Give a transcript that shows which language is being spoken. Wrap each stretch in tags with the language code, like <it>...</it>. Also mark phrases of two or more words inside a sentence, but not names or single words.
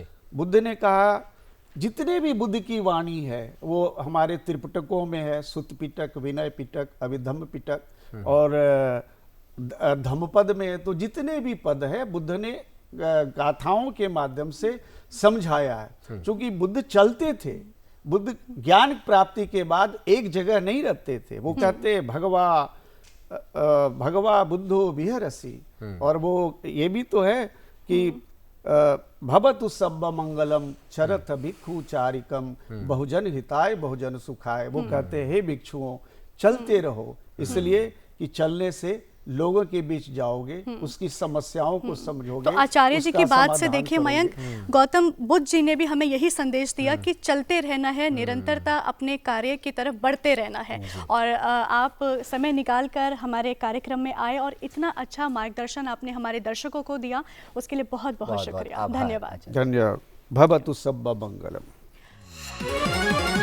<hi>बुद्ध ने कहा जितने भी बुद्ध की वाणी है वो हमारे त्रिपिटकों में है, सुत्त पिटक, विनय पिटक, अभिधम्म पिटक और धम्मपद में है। तो जितने भी पद है बुद्ध ने गाथाओं के माध्यम से समझाया है। क्योंकि बुद्ध चलते थे, बुद्ध ज्ञान प्राप्ति के बाद एक जगह नहीं रहते थे। वो कहते</hi> <pi>भगवा बुद्धो विहरसि,</pi> <hi>और वो ये भी तो है कि</hi> <pi>भवतु सब्ब मंगलम चरत भिक्षु चारिकम बहुजन हिताय बहुजन सुखाय।</pi> <hi>वो कहते हे भिक्षुओं चलते रहो, इसलिए कि चलने से लोगों के बीच जाओगे, उसकी समस्याओं को समझोगे। तो आचार्य जी की बात से देखिए मयंक, गौतम बुद्ध जी ने भी हमें यही संदेश दिया कि चलते रहना है, निरंतरता अपने कार्य की तरफ बढ़ते रहना है। और आप समय निकालकर हमारे कार्यक्रम में आए और इतना अच्छा मार्गदर्शन आपने हमारे दर्शकों को दिया, उसके लिए बहुत बहुत शुक्रिया, धन्यवाद।</hi> <pi>धन्यवाद। भवतु सब्ब मंगलम।</pi>